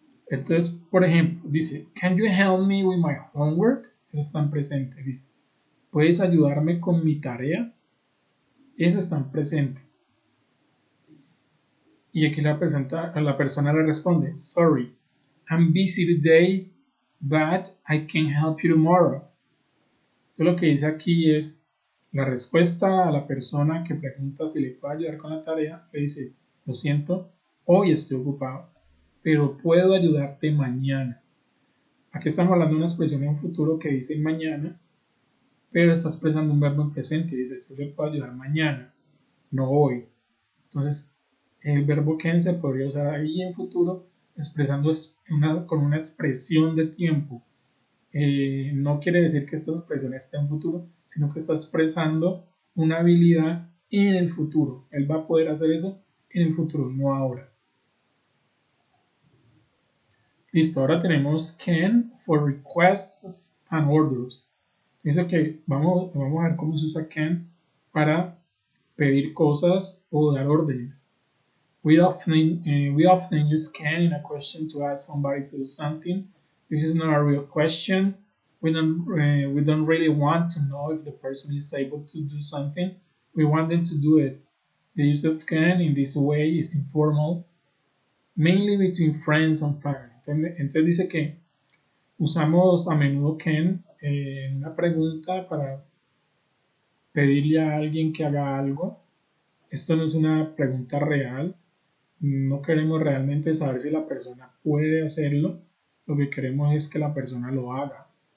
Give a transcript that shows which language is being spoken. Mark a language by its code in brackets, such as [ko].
[es] Entonces, por ejemplo, dice, [en] can you help me with my homework? [es] Eso está en presente. Dice, ¿puedes ayudarme con mi tarea? Eso está en presente. Y aquí la persona le responde, [en] sorry, I'm busy today, but I can help you tomorrow. [es] Entonces lo que dice aquí es, la respuesta a la persona que pregunta si le puede ayudar con la tarea, le dice, lo siento, hoy estoy ocupado, pero puedo ayudarte mañana. Aquí estamos hablando de una expresión en futuro que dice mañana, pero está expresando un verbo en presente y dice, yo le puedo ayudar mañana, no hoy. Entonces, el verbo can se podría usar ahí en futuro expresando con una expresión de tiempo. No quiere decir que esta expresión esté en futuro, sino que está expresando una habilidad en el futuro. Él va a poder hacer eso en el futuro, no ahora. Listo, ahora tenemos [en] can for requests and orders. [es] Dice que vamos a ver cómo se usa can para pedir cosas o dar órdenes. [en] We often use can in a question to ask somebody to do something. This is not a real question. We don't really want to know if the person is able to do something. We want them to do it. The use of can in this way is informal, mainly between friends and family. [es] Entonces dice que usamos a menudo can en una pregunta para pedirle a alguien que haga algo. Esto no es una pregunta real. No queremos realmente saber si la persona puede hacerlo, lo que queremos es que la persona lo haga.